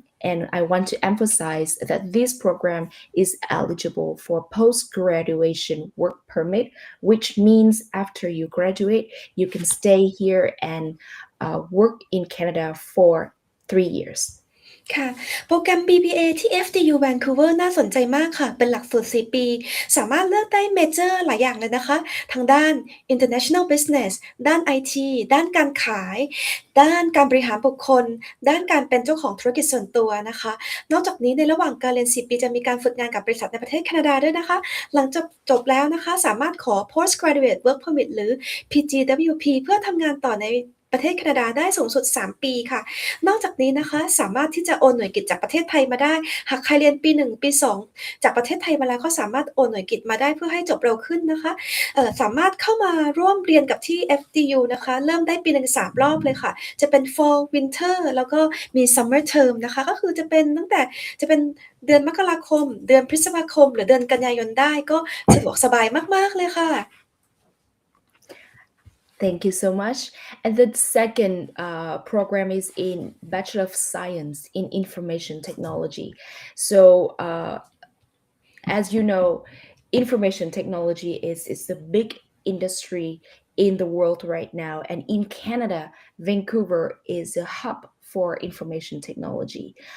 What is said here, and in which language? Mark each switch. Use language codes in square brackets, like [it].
[en] And I want to emphasize that this program is eligible for post-graduation work permit, which means after you graduate, you can stay here and work in Canada for 3 years. [th] ค่ะโปรแกรม BBA ที่ FDU Vancouver น่าสนใจมากค่ะเป็นหลักสูตร4ปีสามารถเลือกได้เมเจอร์หลายอย่างเลยนะคะทางด้าน International Business ด้าน IT ด้านการขายด้านการบริหารบุคคลด้านการเป็นเจ้าของธุรกิจส่วนตัวนะคะนอกจากนี้ในระหว่างการเรียน4ปีจะมีการฝึกงานกับบริษัทในประเทศแคนาดาด้วยนะคะหลังจบแล้วนะคะสามารถขอ Postgraduate Work Permit หรือ PGWP เพื่อทำงานต่อใน ประเทศแคนาดาได้สูงสุด3ปีค่ะนอกจากนี้นะคะสามารถที่จะโอนหน่วยกิตจากประเทศไทยมาได้หากใครเรียนปี1ปี2จากประเทศไทยมาแล้วก็สามารถโอนหน่วยกิตมาได้เพื่อให้จบเร็วขึ้นนะคะ สามารถเข้ามาร่วมเรียนกับที่ FDU นะคะเริ่มได้ปีนึง3รอบเลยค่ะจะเป็น Fall Winter แล้วก็มี Summer Term นะคะก็คือจะเป็นเดือนมกราคมเดือนพฤษภาคมหรือเดือนกันยายนได้ก็สะดวกสบายมากๆเลยค่ะ [en] Thank you so much. And the second program is in Bachelor of Science in Information Technology. So, as you know, information technology is a big industry in the world right now, and in Canada, Vancouver is a hub for information technology.